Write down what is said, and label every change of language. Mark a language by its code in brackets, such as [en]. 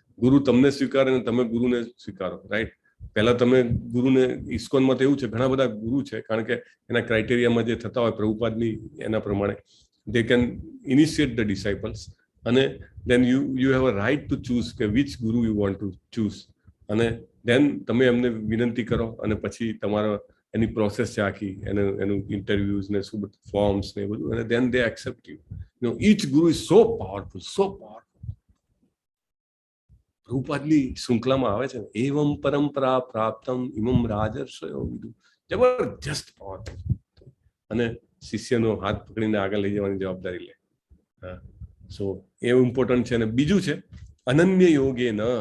[gu] ગુરુ તમને સ્વીકારે અને તમે ગુરુને સ્વીકારો, રાઈટ. પહેલા તમે ગુરુને, ઇસ્કોનમાં તો એવું છે ઘણા બધા ગુરુ છે, કારણ કે એના ક્રાઇટેરિયામાં જે થતા હોય પ્રભુપાદની એના પ્રમાણે [en] they can initiate the disciples, [gu] અને [en] then you have a right to choose [gu] કે [en] which guru you want to choose, [gu] અને then તમે એમને વિનંતી કરો અને પછી તમારો એની પ્રોસેસ છે આખી, એનું ઇન્ટરવ્યુઝ ને શું ફોર્મ્સ ને બધું, અને [en] then they accept you. You know, each guru is so powerful, so powerful. [gu] પ્રભુપાદની શૃંખલામાં આવે છે ને, [sa] એવમ પરંપરા પ્રાપ્તમ ઇમમ રાજર્ષયો વિદુ. [gu] જબરજસ્ત પાવરફુલ. અને શિષ્યનો હાથ પકડીને આગળ લઈ જવાની જવાબદારી લે. સો એ ઇમ્પોર્ટન્ટ છે. અને બીજું છે અનન્ય યોગે ન.